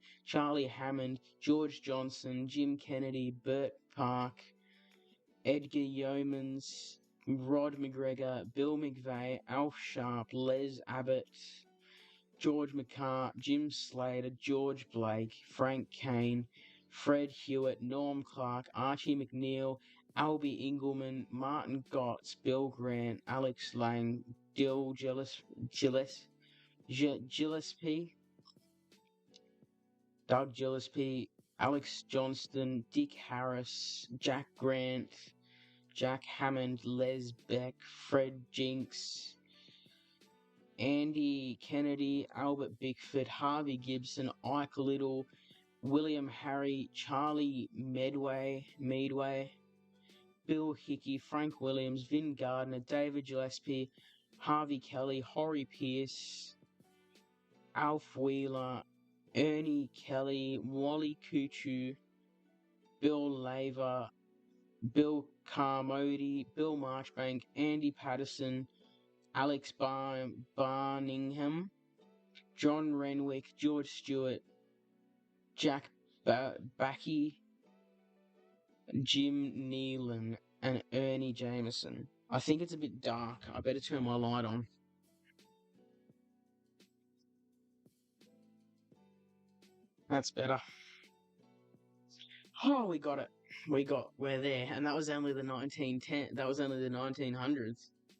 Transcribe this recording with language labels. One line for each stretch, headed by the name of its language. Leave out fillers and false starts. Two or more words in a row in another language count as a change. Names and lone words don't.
English: Charlie Hammond, George Johnson, Jim Kennedy, Burt Park, Edgar Yeomans, Rod McGregor, Bill McVeigh, Alf Sharp, Les Abbott, George McCart, Jim Slater, George Blake, Frank Kane, Fred Hewitt, Norm Clark, Archie McNeil, Albie Engelman, Martin Gotts, Bill Grant, Alex Lang, Dill Gillespie, Doug Gillespie, Alex Johnston, Dick Harris, Jack Grant, Jack Hammond, Les Beck, Fred Jinks, Andy Kennedy, Albert Bickford, Harvey Gibson, Ike Little, William Harry, Charlie Meadway, Bill Hickey, Frank Williams, Vin Gardner, David Gillespie, Harvey Kelly, Horry Pierce, Alf Wheeler, Ernie Kelly, Wally Kuchu, Bill Laver, Bill Carmody, Bill Marchbank, Andy Patterson, Alex Barningham, John Renwick, George Stewart, Jack Backey, Jim Nealon, and Ernie Jameson. I think it's a bit dark. I better turn my light on. That's better. Oh, we got it. We're there. And that was only the 1910. That was only the 1900s.